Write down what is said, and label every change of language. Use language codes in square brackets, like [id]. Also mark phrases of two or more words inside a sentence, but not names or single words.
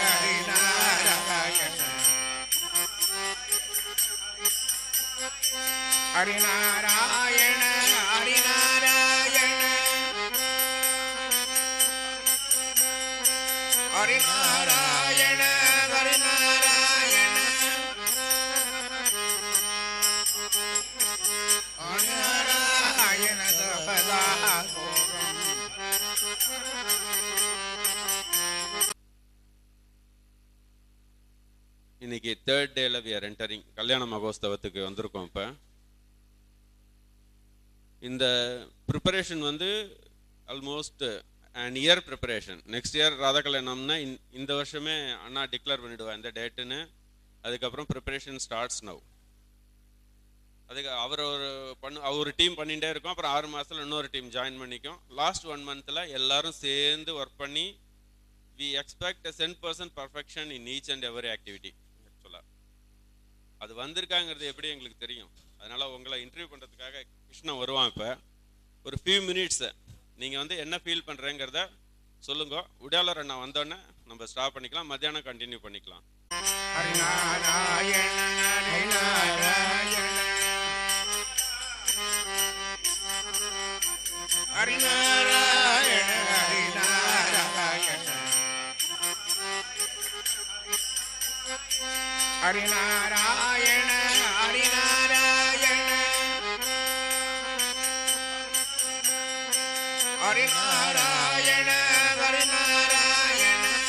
[sa] हरिनारायण हरिनारायण हरिनारायण हरिनारायण हरिनारायण सदा [ta] இன்னைக்கு [en] third dayla we are entering [ta] கல்யாண மகோத்சவத்துக்கு வந்திருக்கோம். இப்போ இந்த ப்ரிப்பரேஷன் வந்து [en] almost and year [ta] ப்ரிப்பரேஷன். [en] next year [ta] ராதா கல்யாணம்னா இந்த வருஷமே அண்ணா டிக்ளேர் பண்ணிவிடுவா இந்த டேட்டுன்னு. அதுக்கப்புறம் [en] preparation starts now. [ta] அதுக்கு அவர் டீம் பண்ணிகிட்டே இருக்கும். அப்புறம் 6 மாதத்தில் இன்னொரு டீம் ஜாயின் பண்ணிக்கும். [en] last 1 monthil [ta] எல்லாரும் சேர்ந்து ஒர்க் பண்ணி [en] we expect a 10% perfection in each and every activity. [ta] அது வந்திருக்காங்கிறது எப்படி எங்களுக்கு தெரியும். அதனால உங்களை இன்டர்வியூ பண்ணுறதுக்காக கிருஷ்ணன் வருவான். இப்போ ஒரு [en] few minutes [ta] நீங்கள் வந்து என்ன ஃபீல் பண்ணுறேங்கிறத சொல்லுங்க. உடையாளர் அண்ணா வந்தோடனே நம்ம ஸ்டாப் பண்ணிக்கலாம். மத்தியானம் கண்டினியூ பண்ணிக்கலாம். [sa] हरिनारायण हरिनारायण हरिनारायण हरिनारायण हरिनारायण हरिनारायण हरिनारायण